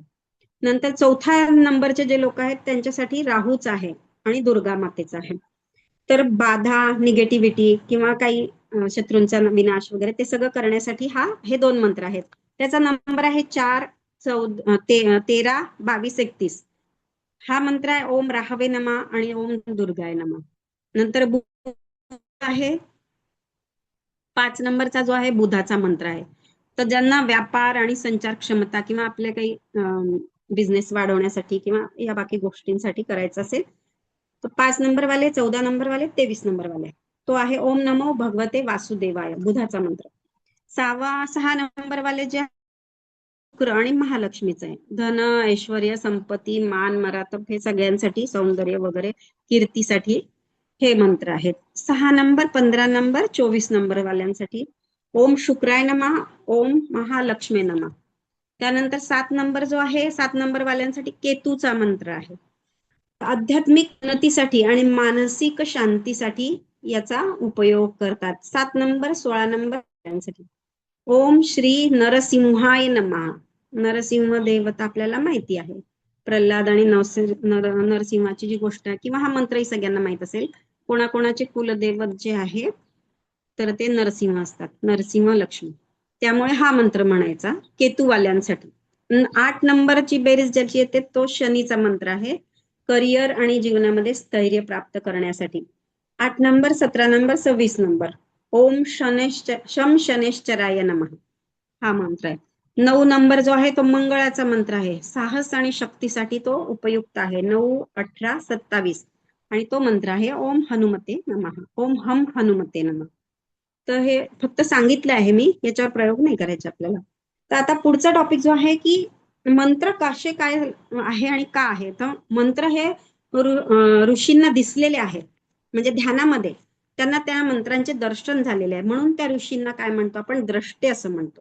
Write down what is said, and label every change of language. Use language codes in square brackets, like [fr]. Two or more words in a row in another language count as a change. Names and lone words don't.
[mr] नंतर 4थ्या नंबरचे जे लोक आहेत त्यांच्यासाठी राहूच आहे आणि दुर्गा मातेचा आहे. तर बाधा, निगेटिव्हिटी किंवा काही शत्रूंचा विनाश वगैरे ते सगळं करण्यासाठी हे 2 मंत्र आहेत. त्याचा नंबर आहे 4, 13, 22, 31. हा मंत्र आहे [sa] ओम राहवे नमः [mr] आणि [sa] ओम दुर्गाय नमः. [mr] नंतर आहे 5 नंबरचा जो आहे बुधाचा मंत्र आहे. तर ज्यांना व्यापार आणि संचार क्षमता किंवा आपले काही बिझनेस वाढवण्यासाठी किंवा या बाकी गोष्टींसाठी करायचं असेल तर 5 नंबर वाले, 14 नंबर वाले, 23 नंबर वाले तो आहे [sa] ओम नमो भगवते वासुदेवाय, [mr] बुधाचा मंत्र. 6 नंबर वाले जे शुक्र आणि महालक्ष्मीचं आहे. धन, ऐश्वर्य, संपत्ती, मान, मरातब हे सगळ्यांसाठी, सौंदर्य वगैरे कीर्तीसाठी हे मंत्र आहेत. 6 नंबर, 15 नंबर, 24 नंबर वाल्यांसाठी [sa] ओम शुक्राय नमः, ओम महालक्ष्मी नमः. [mr] त्यानंतर 7 नंबर जो आहे 7 नंबर वाल्यांसाठी केतूचा मंत्र आहे. आध्यात्मिक उन्नतीसाठी आणि मानसिक शांतीसाठी याचा उपयोग करतात. 7 नंबर, 16 नंबर वाल्यांसाठी [sa] ओम श्री नरसिंहाय नमः. [mr] नरसिंह देवता आपल्याला माहिती आहे. प्रल्हाद आणि नरसिंहाची जी गोष्ट आहे किंवा हा मंत्रही सगळ्यांना माहित असेल. कोणाकोणाचे कुलदैवत जे आहे तर ते नरसिंह असतात, नरसिंह लक्ष्मी. त्यामुळे हा मंत्र म्हणायचा केतूवाल्यांसाठी. 8 नंबरची बेरीज ज्याची येते तो शनीचा मंत्र आहे, करिअर आणि जीवनामध्ये स्थैर्य प्राप्त करण्यासाठी. 8 नंबर, 17 नंबर, 26 नंबर [sa] ओम शम शनेश्चराय नमः [mr] हा मंत्र आहे. 9 नंबर जो आहे तो मंगळाचा मंत्र आहे, साहस आणि शक्तीसाठी तो उपयुक्त आहे. 9, 18, 27 आणि तो मंत्र आहे [sa] ओम हनुमते नमः, ओम हम हनुमते नमः. [mr] तर हे फक्त सांगितलं आहे मी, याच्यावर प्रयोग नाही करायचे आपल्याला. तर आता पुढचा टॉपिक जो आहे की मंत्र कसे काय आहे आणि का आहे. तर मंत्र हे ऋषींना दिसलेले आहेत, म्हणजे ध्यानामध्ये त्यांना त्या मंत्रांचे दर्शन झालेले आहे, म्हणून त्या ऋषींना काय म्हणतो आपण, द्रष्टे असं म्हणतो.